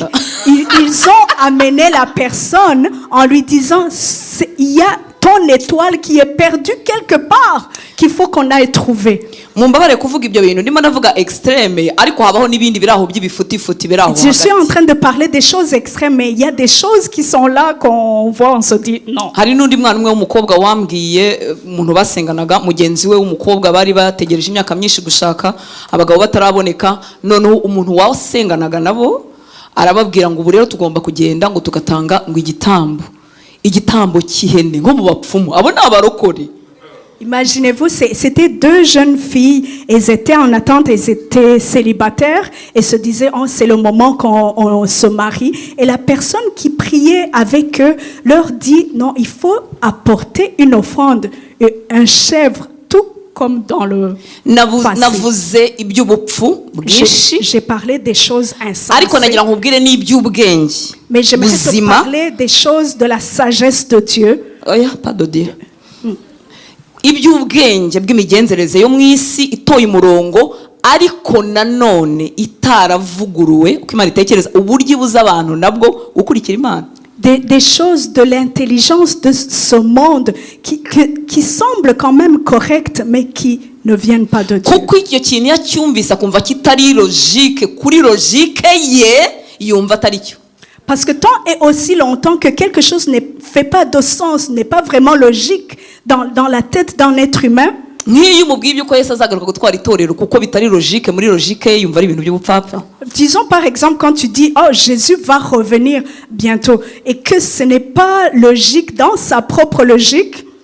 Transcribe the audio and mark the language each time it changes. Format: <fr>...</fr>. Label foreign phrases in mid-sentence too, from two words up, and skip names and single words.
<fr>Ils ont amené la personne en lui disant, il y a ton étoile qui est perdue quelque part qu'il faut qu'on aille trouver. Je suis en train de parler des choses extrêmes, mais il y a des choses qui sont là qu'on voit, on se dit non.</fr> <rw>Hari n'undi mwana umwe w'umukobwa wambwiye umuntu basenganaga mugenzi we w'umukobwa bari bategereje imyaka myinshi gushaka abagabo bataraboneka, noneho umuntu wasenganaga nabo arababwira ngo ubu rero tugomba kugenda ngo tugatanga ngo igitambo cy'ihene nko mu bapfumu, abo ni abarokore.</rw> <fr>Imaginez-vous, c'était deux jeunes filles, elles étaient en attente, elles étaient célibataires et se disaient, oh, c'est le moment qu'on se marie. Et la personne qui priait avec eux leur dit, non, il faut apporter une offrande, un chèvre, tout comme dans le passé. J'ai parlé des choses insensées. Mais j'aimerais te parler des choses de la sagesse de Dieu. Oh, yeah, pas de Dieu.</fr> <rw>Iby'ubwenge bw'imigenzereze yo mu isi itoye umurongo ariko nanone itaravuguruwe uko Imana itekereza uburyo ibuza abantu nabwo gukurikira Imana.</rw> <fr>Des choses de l'intelligence de ce monde qui semblent quand même correctes mais qui ne viennent pas de Dieu.</fr> <rw>Kuko icyo kintu yacyumvise akumva kitari logique kuri logique ye yumva atari cyo.</rw> <fr>Parce que tant et aussi longtemps que quelque chose ne fait pas de sens, n'est pas vraiment logique dans la tête d'un être humain. Disons par exemple quand tu dis oh Jésus va revenir bientôt et que ce n'est pas logique dans sa propre logique.</fr>